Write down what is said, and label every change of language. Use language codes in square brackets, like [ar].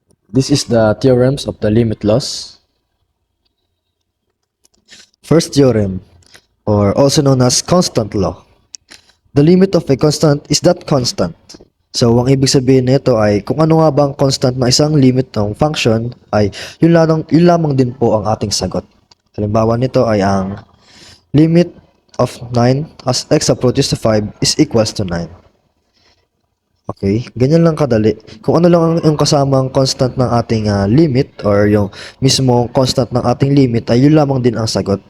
[en] This is the theorems of the limit laws. First theorem, or also known as constant law. The limit of a constant is that constant. [tl] So, ang ibig sabihin nito ay kung ano nga bang constant na isang limit ng function ay yun lamang din po ang ating sagot. Halimbawa nito ay ang [en] limit of 9 as x approaches to 5 is equals to 9. [tl] Okay, ganyan lang kadali. Kung ano lang yung kasamang constant ng ating limit or yung mismo constant ng ating limit ay yun lamang din ang sagot.